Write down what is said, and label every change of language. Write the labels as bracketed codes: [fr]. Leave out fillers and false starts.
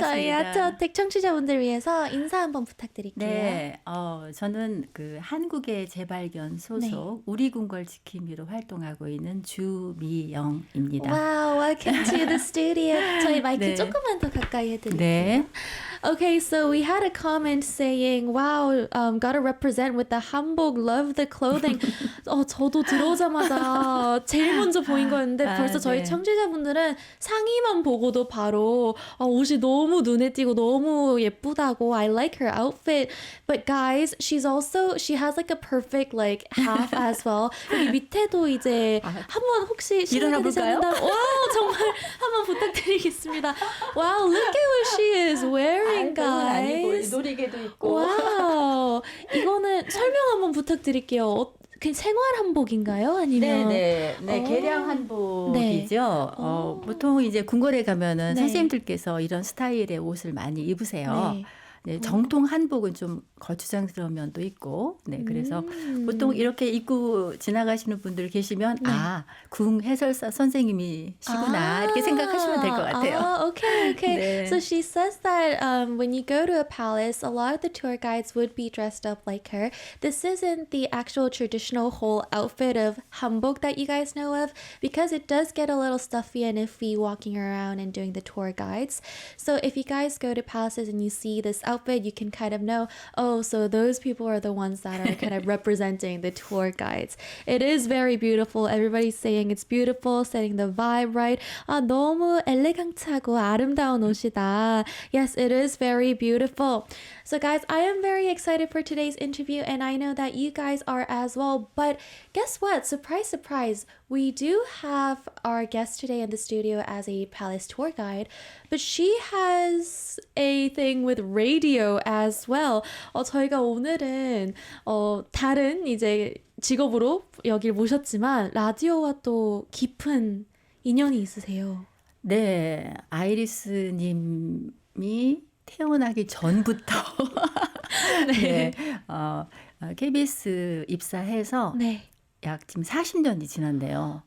[ko] 저희 아트어택 청취자분들 위해서 인사 한번 부탁드릴게요. 네, 저는 그 한국의 재발견 소속 우리 궁궐 지킴이로 활동하고 있는 주미영입니다. [en] Wow, welcome to the studio. [ko] 저희 마이크 네. 조금만 더 가까이 해드릴게요. 네. [en] Okay, so we had a comment saying, wow, gotta represent with the hanbok, love the clothing. [ko] 저도 들어오자마자 제일 먼저 보인 거였는데 벌써 저희 네. 청취자분들은 상의만 보고도 바로 옷이 너무 눈에 띄고 너무 예쁘다고 [en] I like her outfit. But guys, she has like a perfect like half as well. [ko] 여기 밑에도 이제 한번 혹시 일어나 볼까요? 와, 정말 한번 부탁드리겠습니다. [en] Wow, look at what she is wearing, guys. [ko] 놀이개도 있고. 와우, 이거는 설명 한번 부탁드릴게요. 그냥 생활 한복인가요? 아니면 네, 개량 한복이죠. 보통 이제 궁궐에 가면은 네. 선생님들께서 이런 스타일의 옷을 많이 입으세요. 네. 네, 정통 한복은 좀 거추장스러운 면도 있고, 네, 그래서 보통 이렇게 입고 지나가시는 분들 계시면, 궁 해설사 선생님이시구나, 이렇게 생각하시면 될 것 같아요. [en] Okay. [ko] 네. [en] So she says that when you go to a palace, a lot of the tour guides would be dressed up like her. This isn't the actual traditional whole outfit of hanbok that you guys know of, because it does get a little stuffy and iffy walking around and doing the tour guides. So if you guys go to palaces and you see this outfit, you can kind of know, so those people are the ones that are kind of representing the tour guides. It is very beautiful. Everybody's saying it's beautiful, setting the vibe right. [ko] 너무 엘레강트하고 아름다운 옷이다. [en] Yes, it is very beautiful. So guys, I am very excited for today's interview and I know that you guys are as well. But guess what? Surprise, surprise. We do have our guest today in the studio as a palace tour guide, but she has a thing with radio as well. [ko] 저희가 오늘은 다른 이제 직업으로 여길 모셨지만 라디오와 또 깊은 인연이 있으세요. 네, 아이리스 님이 태어나기 전부터 네, KBS 입사해서 약 지금 40년이 지났네요.